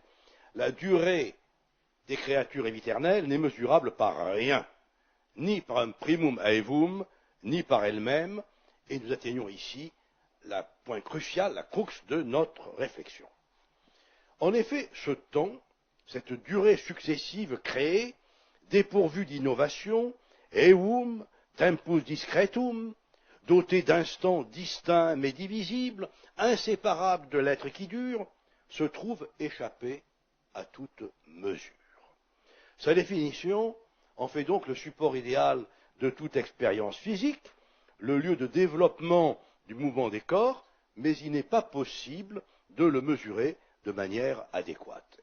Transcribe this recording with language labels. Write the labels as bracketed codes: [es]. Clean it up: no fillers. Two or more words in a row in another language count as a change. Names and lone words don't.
[fr] La durée des créatures éviternelles n'est mesurable par rien, ni par un [la] primum aevum, [fr] ni par elle-même, et nous atteignons ici le point crucial, la crux de notre réflexion. En effet, ce temps, cette durée successive créée, dépourvue d'innovation, [la] eum, tempus discretum, [fr] doté d'instants distincts mais divisibles, inséparables de l'être qui dure, se trouve échappé à toute mesure. Sa définition en fait donc le support idéal de toute expérience physique, le lieu de développement du mouvement des corps, mais il n'est pas possible de le mesurer de manière adéquate.